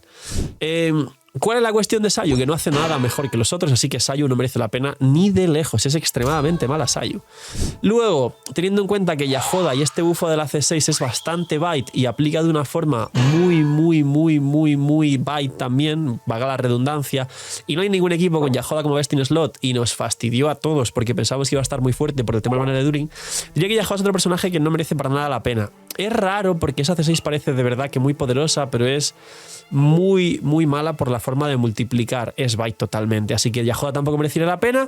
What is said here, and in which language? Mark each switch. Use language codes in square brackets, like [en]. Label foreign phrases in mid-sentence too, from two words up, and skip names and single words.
[es] ¿Cuál es la cuestión de Sayu? Que no hace nada mejor que los otros, así que Sayu no merece la pena ni de lejos. Es extremadamente mala Sayu. Luego, teniendo en cuenta que Yahoda y este bufo de la C6 es bastante bite y aplica de una forma muy bite también, valga la redundancia, y no hay ningún equipo con Yahoda como [en] best in slot [es] y nos fastidió a todos porque pensábamos que iba a estar muy fuerte por el tema de manera de During, diría que Yahoda es otro personaje que no merece para nada la pena. Es raro porque esa C6 parece de verdad que muy poderosa, pero es muy mala por la forma de multiplicar. Es bite totalmente. Así que Yahoda tampoco merecería la pena.